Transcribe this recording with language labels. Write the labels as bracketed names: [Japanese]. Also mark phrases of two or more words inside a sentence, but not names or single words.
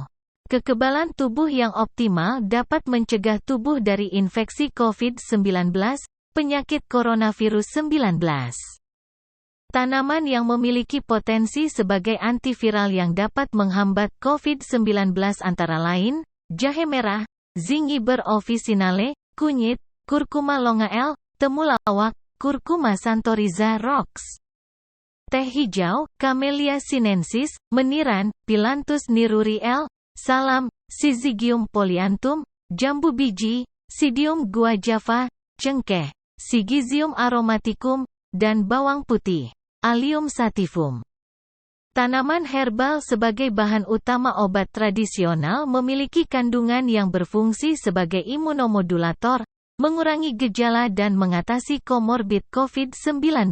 [Indonesian] Kekebalan tubuh yang optimal dapat mencegah tubuh dari infeksi COVID-19, penyakit coronavirus 19. Tanaman yang memiliki potensi sebagai antiviral yang dapat menghambat COVID-19 antara lain, jahe merah, Zingiber officinale, kunyit, Curcuma longael, temulawak, Curcuma santoriza Roxb. Teh hijau, Camellia sinensis, meniran, Phyllanthus niruri L. salam, Syzygium polyanthum, jambu biji, Psidium guajava, cengkeh, Syzygium aromaticum, dan bawang putih, Allium sativum. Tanaman herbal sebagai bahan utama obat tradisional memiliki kandungan yang berfungsi sebagai imunomodulator, mengurangi gejala dan mengatasi komorbid COVID-19.